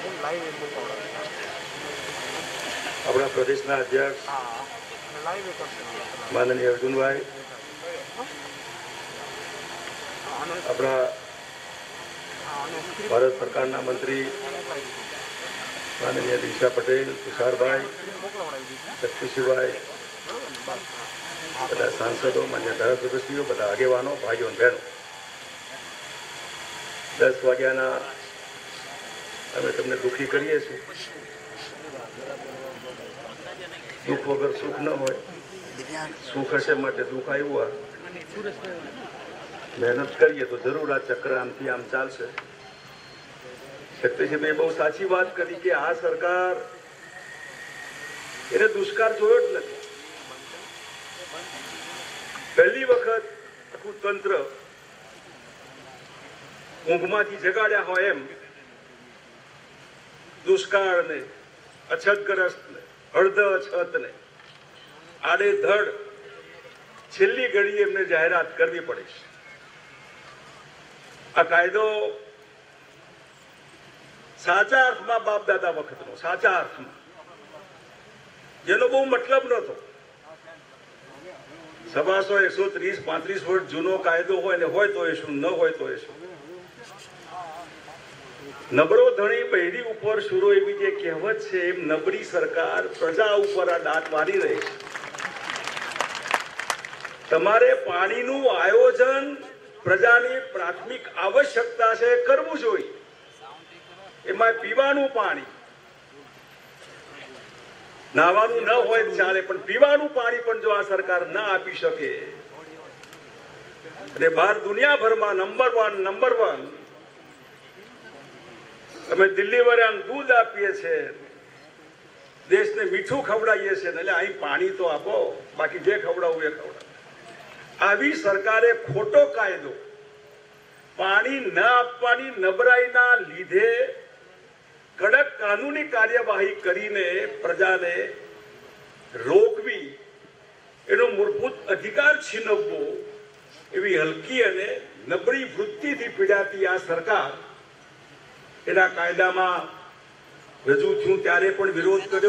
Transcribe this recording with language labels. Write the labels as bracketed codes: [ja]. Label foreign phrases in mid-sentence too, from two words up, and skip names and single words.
[gu] આપણા પ્રદેશ અધ્યક્ષ માનનીય અર્જુન ભાઈ, આપણા ભારત સરકાર મંત્રી માનનીય દિશા પટેલ, તુષાર ભાઈ, શક્તિસિંહ ભાઈ, બધા સાંસદો, માન્ય ધારાસભ્યો, બધા આગેવાનો, ભાઈઓ ઔર બહેનો, 10 વાગ્યાના અમે તમને દુખી કરીએ છીએ। દુખ વગર સુખ ન હોય, સુખ હશે માટે દુખ આવ્યું આ। મહેનત કરીએ તો જરૂર આ ચક્ર આમથી આમ ચાલશે। શક્તિસિંહ બહુ સાચી વાત કરી કે આ સરકાર એને દુષ્કાળ જોયો જ નથી। પહેલી વખત આખું તંત્ર ઊંઘમાંથી જગાડ્યા હોય એમ દુષ્કાળ ને, અછતગ્રસ્ત ને, અર્ધ અછત ને આડેધડ છેલ્લી ઘડીએ એમને જાહેરાત કરવી પડે। આ કાયદો સાચા અર્થમાં બાપ દાદા વખતનો, સાચા અર્થમાં, જેનો બહુ મતલબ નતો। 125, 130, 35 વર્ષ જૂનો કાયદો હોય ને હોય તો શું, ન હોય તો શું। નબરો ધણી બહેરી ઉપર શૂરો એવી જે કહેવત છે એમ નબરી સરકાર પ્રજા ઉપર આ દાંત મારી રહી છે। તમારે પાણીનું આયોજન પ્રજાની પ્રાથમિક આવશ્યકતા છે કરવું જોઈએ। એમાં પીવાનું પાણી, નાવાનું ન હોય ચાલે પણ પીવાનું પાણી પણ જો આ સરકાર ન આપી શકે અને બાર દુનિયાભરમાં નંબર 1 અમે દિલ્હી વાળાને દૂધ આપીએ છે, દેશને मीठું खवડાવીએ છે એટલે અહીં પાણી તો આપો, બાકી જે ખવડાવવું એ ખવડાવો। આવી સરકારે ખોટો કાયદો પાણી ન આપવાની નબળાઈના લીધે કડક કાનૂની કાર્યવાહી કરીને પ્રજાને રોકવી, એનો મૂળભૂત અધિકાર છીનવવો, એવી હલકી અને નબળી વૃત્તિથી પીડાતી આ સરકાર એના કાયદામાં રજૂ થયું ત્યારે પણ વિરોધ કર્યો।